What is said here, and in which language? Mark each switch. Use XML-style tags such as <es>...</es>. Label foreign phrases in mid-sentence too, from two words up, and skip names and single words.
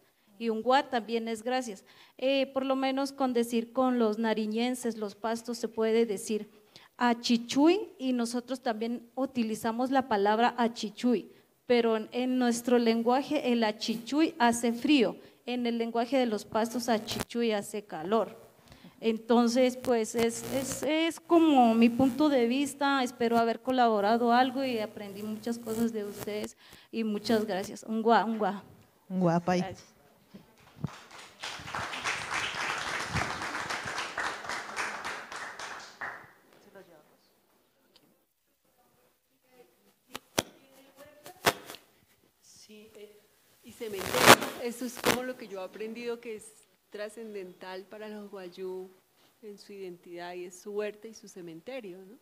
<es>Y ungua también es gracias. Por lo menos con decir con los nariñenses, los pastos, se puede decir achichuy, y nosotros también utilizamos la palabra achichuy, pero en nuestro lenguaje el achichuy hace frío, en el lenguaje de los pastos achichuy hace calor. Entonces, pues es como mi punto de vista. Espero haber colaborado algo y aprendí muchas cosas de ustedes y muchas gracias.</es> <inb>Ungua, ungua. Ungua, pai.</inb> <es>Gracias. Sí, y cementerio, eso es como lo que yo he aprendido, que es trascendental para los guayú en su identidad, y es su huerta y su cementerio, ¿no?</es>